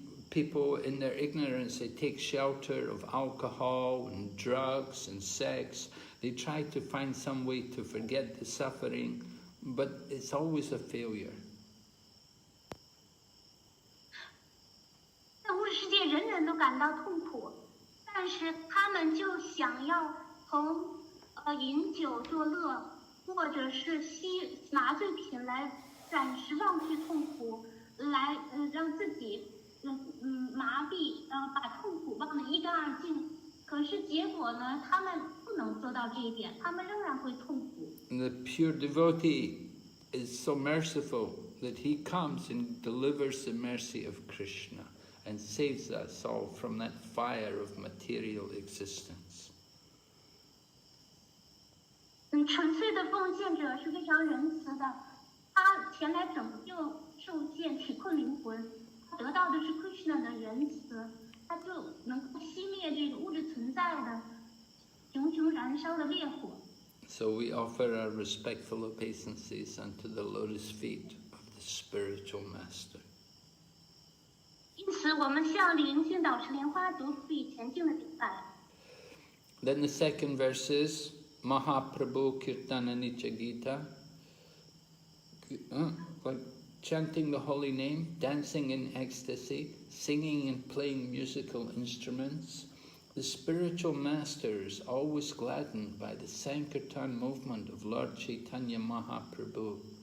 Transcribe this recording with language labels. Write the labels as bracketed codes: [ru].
[en] People in their ignorance, they take shelter of alcohol and drugs and sex. They try to find some way to forget the suffering, but it's always a failure. [zh] 在物质世界，人人都感到痛苦，但是他们就想要从饮酒作乐，或者是吸麻醉品来暂时忘却痛苦，来让自己麻痹，把痛苦忘得一干二净。可是结果呢，他们不能做到这一点，他们仍然会痛苦。 [en] And the pure devotee is so merciful. that he comes and delivers the mercy of Krishna and saves us all from that fire of material existence. [zh] 纯粹的奉献者是非常仁慈的，他前来拯救受限体困灵魂，他得到的是 Krishna 的仁慈，他就能够熄灭这个物质存在的熊熊燃烧的烈火。 [en] So we offer our respectful obeisances unto the lotus feet of the spiritual master. [zh] 因此，我们向灵性导师莲花足予以虔敬的礼拜。 [en] Then the second verse is Mahaprabhu Kirtana Nitya Gita, like chanting the holy name, dancing in ecstasy, singing and playing musical instruments. The spiritual master is always gladdened by the Sankirtan movement of Lord Chaitanya Mahaprabhu.